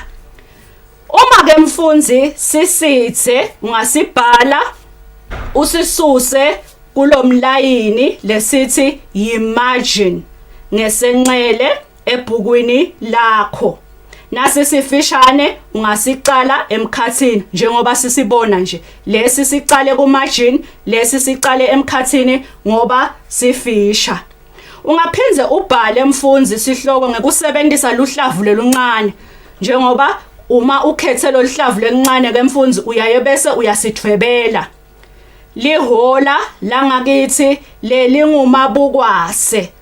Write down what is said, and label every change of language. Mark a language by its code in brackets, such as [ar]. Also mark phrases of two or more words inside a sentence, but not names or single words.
[ss] Uma ke mfundzi sisitse ungasibhala usisuse kulomlayini lesithi yimargin ngesenxele ebhukwini lakho. Nasi sifishane ungasicala emkhathini njengoba sisibona nje. Lesi sicale kumargin, lesi sicale emkhathini ngoba sifisha. Ungaphinze ubhale mfundzi sihloko ngekusebenzisa luhlavu leluncane. Njengoba uma ukhethe lo luhlavu leluncane ke mfundzi uyaye bese uyasithwebela. Lihola langakithi lelingumabukwase.